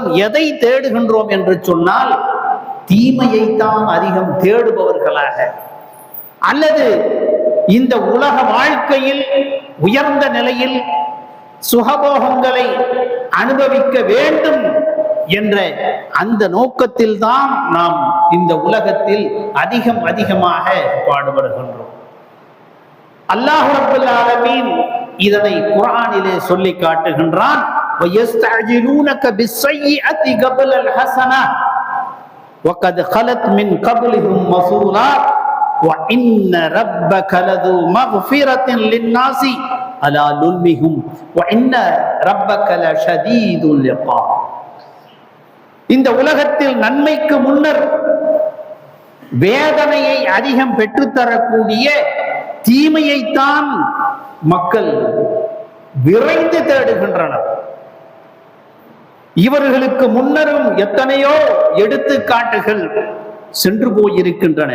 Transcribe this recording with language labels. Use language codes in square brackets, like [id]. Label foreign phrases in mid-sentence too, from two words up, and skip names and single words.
[ta] எதை தேடுகின்றோம் என்று சொன்னால் தீமையைத்தான் அதிகம் தேடுபவர்களாக, அல்லது இந்த உலக வாழ்க்கையில் உயர்ந்த நிலையில் சுகபோகங்களை அனுபவிக்க வேண்டும் என்ற அந்த நோக்கத்தில் தான் நாம் இந்த உலகத்தில் அதிகமாக பாடுபடுகின்றோம். அல்லாஹ் [ar] رب العالمين [ta] இதனை குர்ஆனிலே சொல்லி காட்டுகின்றான், [ar] وَيَسْتَعْجِلُونَكَ بِالسَّيِّئَةِ قَبْلَ الْحَسَنَةِ وَقَدْ خَلَتْ مِنْ قَبْلِهِمْ رُسُلٌ وَإِنَّ رَبَّكَ لَذُو مَغْفِرَةٍ لِلنَّاسِ عَلَى ظُلْمِهِمْ وَإِنَّ رَبَّكَ لَشَدِيدُ الْعِقَابِ. [ta] இந்த உலகத்தில் நன்மைக்கு முன்னர் வேதனையை அதிகம் பெற்றுத்தரக்கூடிய தீமையைத்தான் மக்கள் விரைந்து தேடுகின்றனர். இவர்களுக்கு முன்னரும் எத்தனையோ எடுத்துக்காட்டுகள் சென்று போயிருக்கின்றன.